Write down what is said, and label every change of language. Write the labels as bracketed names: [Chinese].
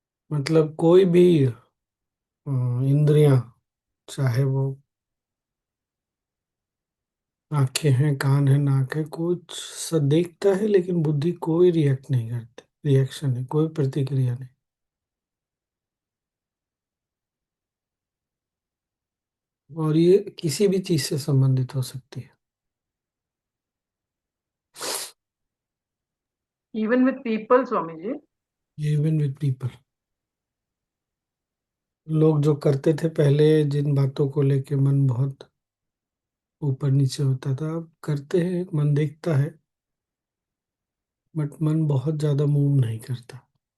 [Hindi] मतलब कोई भी इंद्रियां, चाहे वो आंखें हैं, कान है, नाक है, कुछ सब देखता है लेकिन बुद्धि कोई रिएक्ट नहीं करती, रिएक्शन है, कोई प्रतिक्रिया नहीं। और ये किसी भी चीज से संबंधित हो सकती है। [English] Even with people, Swamiji. Even with people, [Hindi] लोग जो करते थे पहले, जिन बातों को लेके मन बहुत ऊपर नीचे होता था, अब करते हैं, मन देखता है, बट मन बहुत ज्यादा मूव नहीं करता।